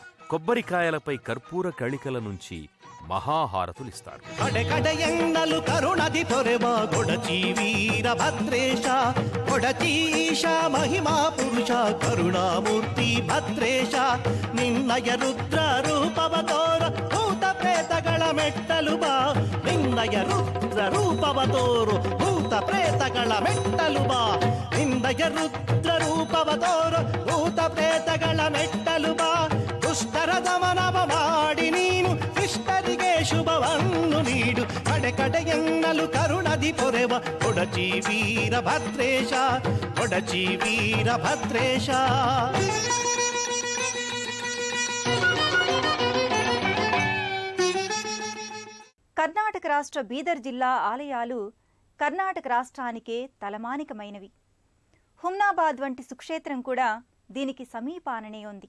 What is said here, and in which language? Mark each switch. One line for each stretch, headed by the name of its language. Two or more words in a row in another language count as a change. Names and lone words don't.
Telugu: కొబ్బరికాయలపై కర్పూర కళికల నుంచి మహాహారతులిస్తారు.
Kannada: ಕಡಕಡಯಂಗಲು ಕರುಣದಿ ಪೊರೆವಾ ಕೊಡಚಿ ವೀರಭದ್ರೇಶ, ಕೊಡಚೀಶ ಮಹಿಮಾ ಪುರುಷ ಕರುಣಾಮೂರ್ತಿ ಭದ್ರೇಶ, ನಿನ್ನಯ ರುದ್ರ ರೂಪವತೋರ ಭೂತ ప్రేతಗಳ ಮೆಟ್ಟಲು ಬಾ, ನಿನ್ನಯ ರುದ್ರ ರೂಪವತೋರು ಭೂತ ಪ್ರೇತಗಳ ಮೆಟ್ಟಲು ಬಾ, ನಿನ್ನಯ ರುದ್ರ ರೂಪವತೋರು ಭೂತ ಪ್ರೇತಗಳ ಮೆಟ್ಟಲು ಬಾ, ದುಷ್ಟರ ದಮನವ ಮಾಡಿ ನೀನು ಶಿಷ್ಟರಿಗೆ ಶುಭವನ್ನು ನೀಡು, ಕಡೆ ಕಡೆಯನ್ನಲು ಕರುಣದಿ ಪೊರೆವ ಕೊಡಚಿ ವೀರಭದ್ರೇಶ, ಕೊಡಚಿ ವೀರಭದ್ರೇಶ.
Telugu: కర్ణాటక రాష్ట్ర బీదర్ జిల్లా ఆలయాలు కర్ణాటక రాష్ట్రానికే తలమానికమైనవి. హుమ్నాబాద్ వంటి సుక్షేత్రం కూడా దీనికి సమీపాననే ఉంది.